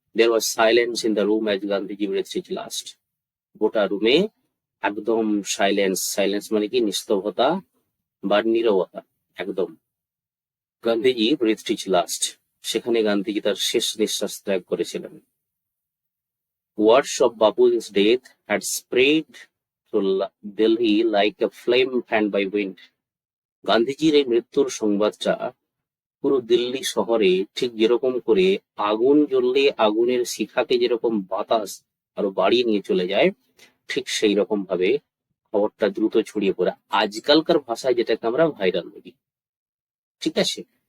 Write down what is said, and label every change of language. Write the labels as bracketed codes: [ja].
[en] There was silence in the room as Gandhiji breathed his last. [bn] গোটা রুমে একদম সাইলেন্স। সাইলেন্স মানে কি? নিস্তব্ধতা বা নীরবতা, একদম। [en] Gandhiji breathed his last, [bn] সেখানে গান্ধীজি তার শেষ নিঃশ্বাস ত্যাগ করেছিলেন। [en] Words of Bapu's death had spread to Delhi like a flame fanned by wind. [bn] গান্ধীজির এই মৃত্যুর সংবাদটা পুরো দিল্লি শহরে ঠিক যেরকম করে আগুন জ্বললে আগুনের শিখাকে যেরকম বাতাস আরো বাড়িয়ে নিয়ে চলে যায়, ঠিক সেই রকম ভাবে খবরটা দ্রুত ছড়িয়ে পড়ে, আজকালকার ভাষায় যেটাকে আমরা ভাইরাল বলি। ঠিক আছে।